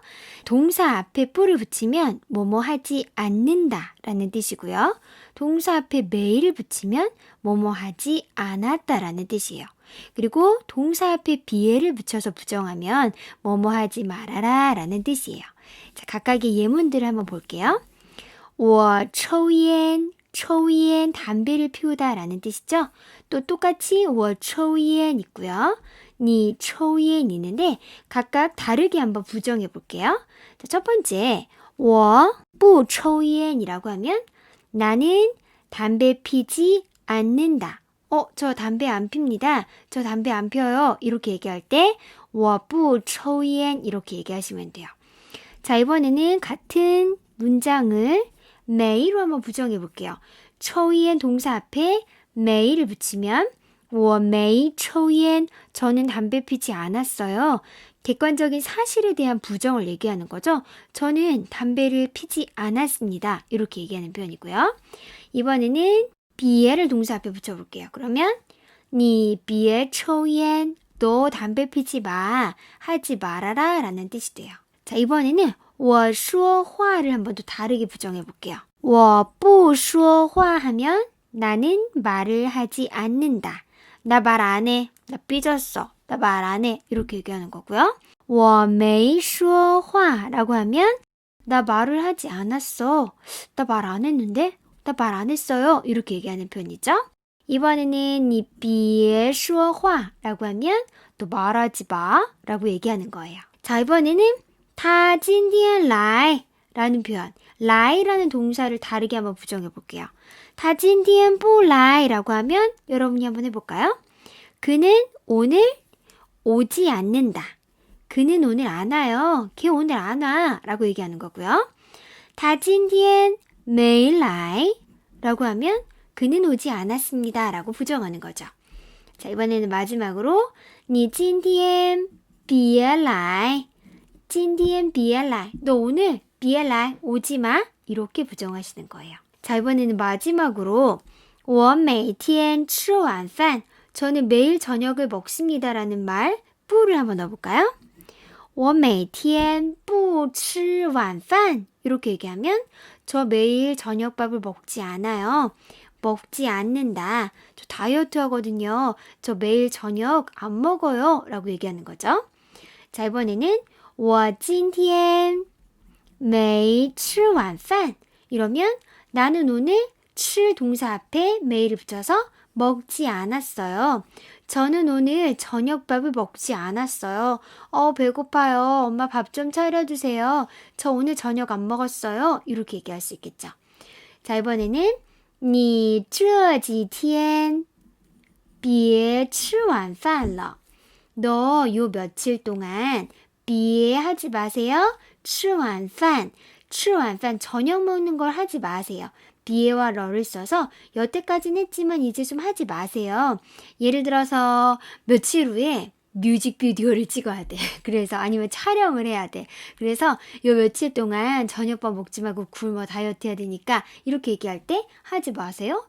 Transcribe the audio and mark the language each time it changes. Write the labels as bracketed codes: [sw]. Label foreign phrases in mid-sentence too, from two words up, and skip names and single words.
[ko] 동사 앞에 뿌를 붙이면 뭐뭐 하지 않는다 라는 뜻이고요. 동사 앞에 메이를 붙이면 뭐뭐 하지 않았다라는 뜻이에요. 그리고 동사 앞에 비에를 붙여서 부정하면 뭐뭐 하지 말아라 라는 뜻이에요. 자, 각각의 예문들을 한번 볼게요. [zh] 我抽烟, 抽烟, [ko] 담배를 피우다 라는 뜻이죠. 또 똑같이 [zh] 我抽烟 [ko] 있고요. [zh] 你抽烟 [ko] 있는데 각각 다르게 한번 부정해 볼게요. 자, 첫 번째, [zh] 我不抽烟 [ko] 이라고 하면 나는 담배 피지 않는다. 저 담배 안 핍니다. 저 담배 안 펴요. 이렇게 얘기할 때 [zh] 我不抽烟 [ko] 이렇게 얘기하시면 돼요. 자, 이번에는 같은 문장을 메이로 한번 부정해 볼게요. 抽烟 동사 앞에 메이를 붙이면 [zh] 我没抽烟 [ko] 저는 담배 피지 않았어요. 객관적인 사실에 대한 부정을 얘기하는 거죠. 저는 담배를 피지 않았습니다. 이렇게 얘기하는 표현이고요. 이번에는 비에를 동사 앞에 붙여볼게요. 그러면 [zh] 你别抽烟 [ko] 너 담배 피지 마, 하지 말아라 라는 뜻이 돼요. 자, 이번에는 [zh] 我说话 [ko] 를 한번 더 다르게 부정해 볼게요. [zh] 我不说话 [ko] 하면 나는 말을 하지 않는다. 나 말 안 해. 나 삐졌어. 나 말 안 해. 이렇게 얘기하는 거고요. [zh] 我没说话 [ko] 라고 하면 나 말을 하지 않았어. 나 말 안 했는데? 나 말 안 했어요. 이렇게 얘기하는 표현이죠. 이번에는 [zh] 你别说话 [ko] 라고 하면 또 말하지 마 라고 얘기하는 거예요. 자, 이번에는 [zh] 他今天来 [ko] 라는 표현. 라이라는 동사를 다르게 한번 부정해 볼게요. [zh] 他今天不来 [ko] 라고 하면 여러분이 한번 해볼까요? 그는 오늘 오지 않는다. 그는 오늘 안 와요. 걔 오늘 안 와. 라고 얘기하는 거고요. [zh] 他今天没来 [ko] 라고 하면 그는 오지 않았습니다. 라고 부정하는 거죠. 자, 이번에는 마지막으로 [zh] 你今天别来 今天别来 [ko] 너 오늘 [zh] 别来 [ko] 오지 마. 이렇게 부정하시는 거예요. 자, 이번에는 마지막으로 [zh] 我每天吃晚饭 [ko] 저는 매일 저녁을 먹습니다. 라는 말 뿌를 한번 넣어볼까요? [zh] 我每天不吃晚饭 [ko] 이렇게 얘기하면 저 매일 저녁밥을 먹지 않아요. 먹지 않는다. 저 다이어트 하거든요. 저 매일 저녁 안 먹어요. 라고 얘기하는 거죠. 자, 이번에는 [zh] 我今天没吃晚饭 [ko] 이러면 나는 오늘 吃 동사 앞에 매일을 붙여서 먹지 않았어요. 저는 오늘 저녁밥을 먹지 않았어요. 배고파요. 엄마 밥 좀 차려주세요. 저 오늘 저녁 안 먹었어요. 이렇게 얘기할 수 있겠죠. 자, 이번에는 [zh] 你这几天别吃晚饭了. [ko] 너 요 며칠 동안 别 하지 마세요. [zh] 吃晚饭. 吃晚饭 [ko] 저녁 먹는 걸 하지 마세요. 비에와 러를 써서 여태까지는 했지만 이제 좀 하지 마세요. 예를 들어서 며칠 후에 뮤직비디오를 찍어야 돼. 그래서 아니면 촬영을 해야 돼. 그래서 요 며칠 동안 저녁밥 먹지 말고 굶어 다이어트 해야 되니까 이렇게 얘기할 때 하지 마세요.